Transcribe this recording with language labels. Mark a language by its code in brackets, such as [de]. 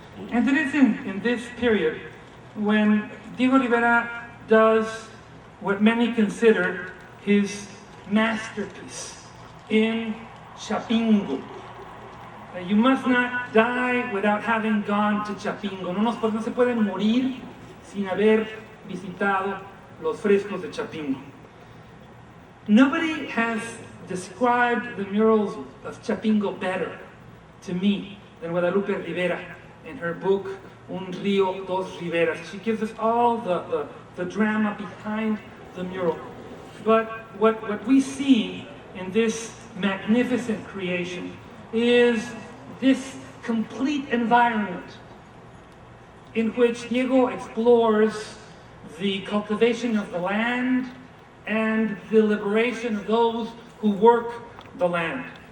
[en] And it is in this period when Diego Rivera does what many consider his masterpiece in Chapingo. You must not die without having gone to Chapingo. [es] No se puede morir sin haber visitado los frescos de Chapingo. [en] Nobody has described the murals of Chapingo better to me than Guadalupe Rivera in her book, un río, dos riveras. She gives us all the drama behind the mural. But what we see in this magnificent creation is this complete environment in which Diego explores the cultivation of the land and the liberation of those who work the land.